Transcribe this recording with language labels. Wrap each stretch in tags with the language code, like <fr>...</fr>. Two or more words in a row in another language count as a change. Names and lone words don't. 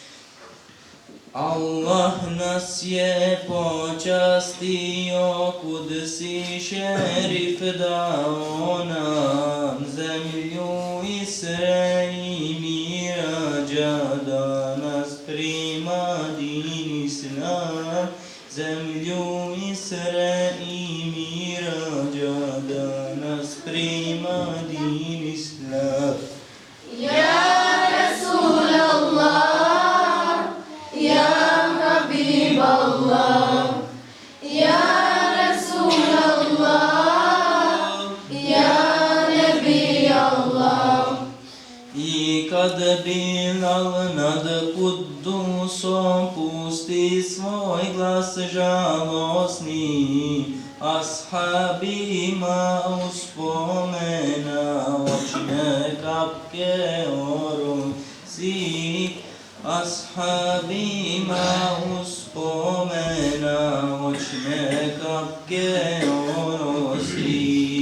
<bs>Allah nas je počastio, kud si šerif dao nam, zemlju Isre i Mirađa, da nas prima din Islam, zemlju Isre i Mirađa, da nas prima din Islam.</bs> <ar>يا رسول الله، يا حبيب الله، يا رسول الله، يا نبي الله.</ar> <bs>I kad Bilal nad Kuddusom pusti svoj glas žalosni, ashabima uspomena očne kapke orosi, ashabima uspomena očne kapke orosi.</bs>